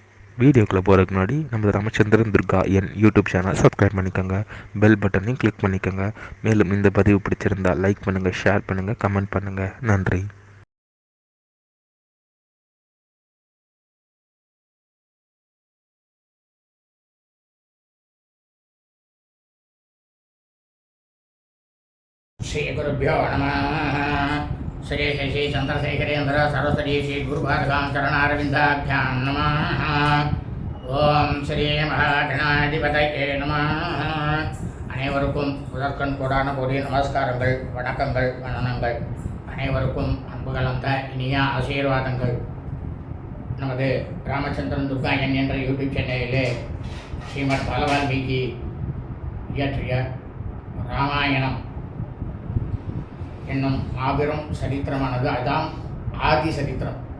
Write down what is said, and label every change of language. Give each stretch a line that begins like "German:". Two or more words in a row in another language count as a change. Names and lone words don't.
Tamil: வீடியோக்குள்ளே போகிறதுக்கு முன்னாடி நம்ம ராமச்சந்திரன் துர்கா என் யூடியூப் சேனல் சப்ஸ்கிரைப் பண்ணிக்கோங்க, பெல் பட்டனையும் கிளிக் பண்ணிக்கோங்க. மேலும் இந்த பதிவு பிடிச்சிருந்தால் லைக் பண்ணுங்கள், ஷேர் பண்ணுங்கள், கமெண்ட் பண்ணுங்கள். நன்றி.
Sanskrit: श्री गुरुभ्यो नमः। श्री शशि चंद्रशेखरेन्द्र सरस्वती श्री गुरुभारगां चरणारविन्दाभ्यां नमः। ओम श्री महागणाधिपतये नमः।
Tamil: அனைவருக்கும் முதற்கண் கோடான கோடி நமஸ்காரங்கள், வணக்கங்கள், வணனங்கள். அனைவருக்கும் அன்பு கலந்த இனிய ஆசீர்வாதங்கள். நமது ராமச்சந்திரன் துர்கா என் என்ற யூடியூப் சேனலிலே ஸ்ரீமத் பாலவால்மீகி இயற்றிய ராமாயணம் என்னும் மாபெரும் சரித்திரமானது, அதுதான் ஆதி சரித்திரம்.